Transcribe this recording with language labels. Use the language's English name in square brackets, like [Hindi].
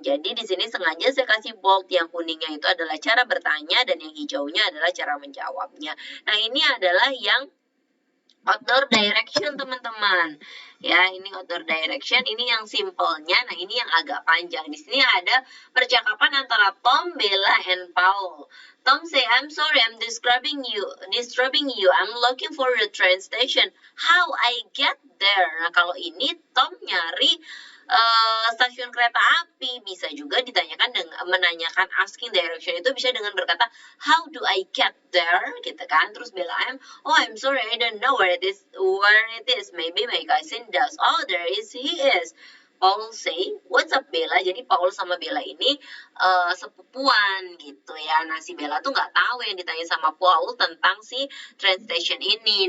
[Indonesian] Jadi di sini sengaja saya kasih bold, yang kuningnya itu adalah cara bertanya dan yang hijaunya adalah cara menjawabnya. Nah, ini adalah yang outdoor direction teman-teman. Ya, ini outdoor direction, ini yang simpelnya. Nah, ini yang agak panjang. Di sini ada percakapan antara Tom, Bella, and Paul. [English] Tom say, "I'm sorry, I'm disturbing you. I'm looking for the train station. How I get there?" [Indonesian] Nah, kalau ini Tom nyari stasiun kereta api. Bisa juga ditanyakan dengan menanyakan asking direction itu bisa dengan berkata [English] how do I get there [Indonesian] gitu kan. [English] Terus Bella, I'm sorry, I don't know where it is. Maybe my cousin does. Oh, there is, he is. Paul say, what's up Bella? [Indonesian] Jadi Paul sama Bella ini sepupuan gitu ya. Nah si Bella tuh nggak tahu yang ditanya sama Paul tentang si train station ini.